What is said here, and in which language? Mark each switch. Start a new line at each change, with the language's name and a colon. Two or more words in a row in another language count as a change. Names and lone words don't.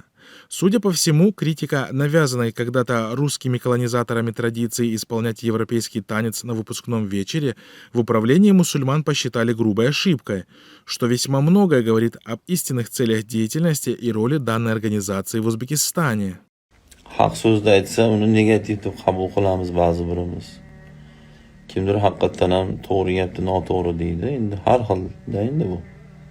Russian: Судя по всему, критика навязанной когда-то русскими колонизаторами традиции исполнять европейский танец на выпускном вечере в управлении мусульман посчитали грубой ошибкой, что весьма многое говорит об истинных целях деятельности и роли данной организации в Узбекистане.
Uzbek: Haq so'zda aytsa, uni negativ deb qabul qilamiz ba'zi birimiz. Kimdir haqiqatan ham to'g'ri gapni noto'g'ri deydi. Endi har xilda endi bu.